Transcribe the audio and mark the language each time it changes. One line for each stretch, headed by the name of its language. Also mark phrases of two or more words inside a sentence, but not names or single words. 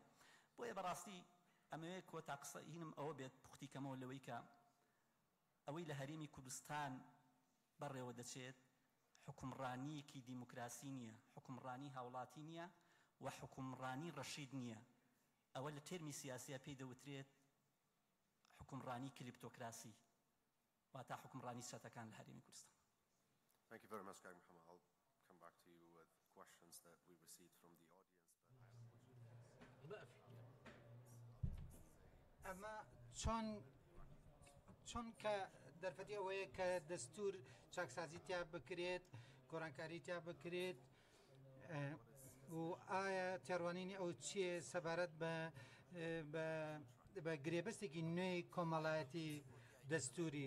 Central Kurdish: بۆیە بەڕاستی ئەمەوێت کۆتا قسە هینم ئەوە بێت پوختی کەمەوە لەوەی کە ئەوەی لە هەرێمی کوردستان بەڕێوە دەچێت حکومڕانیەکی دیموکراسی نییە، حکومڕانی هاوڵاتی نییە و حکومڕانی ڕەشید نییە. ئەوە لە تێرمی سیاسیە پێی دەوترێت حکومڕانی کلیپتۆکراسی واتە حکومڕانی سەتەکان لە هەرێمی کوردستان.
English: Thank you very much, Kag Mohammed. I'll come back to you with questions that we received from the audience.
Central Kurdish: ئەمە چۆن کە دەرفەتی ئەوەیە کە دەستور چاکسازی تیا بکرێت، گۆڕانکاری تیا بکرێت و ئایا تێڕوانینی ئەو چیە سەبارەت بە گرێبەستێکی نوێی کۆمەڵایەتی دەستوری.